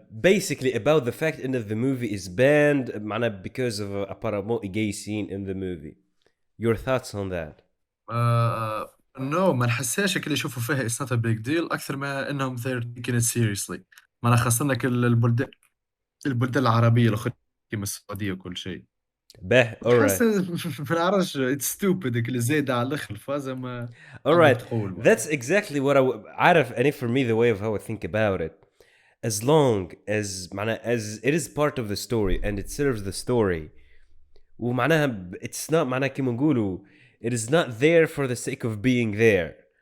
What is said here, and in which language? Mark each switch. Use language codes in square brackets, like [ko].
[en] Basically about the fact that the movie is banned [ar] معناها [en] because of a gay scene in the movie. Your thoughts on that? no [ar] ما نحسهاش اللي يشوفوا فيها [en] it's not a big deal [ar] أكثر ما إنهم [en] they're taking it seriously. [ar] معناها خاصة البلدان العربية الأخرى كيما السعودية وكل شيء. [en] به alright. [ar] ما نعرفش [en] it's stupid [ar] اللي زايدة على الآخر الفازة ما [en] alright [ar] تقول. [en] that's exactly what عارف and for me the way of how I think about it as long as معناها as it is part of the story and it serves the story [ar] ومعناها [en] it's not [ar] معناها كيما نقولوا [en] it is not there for the sake of being there.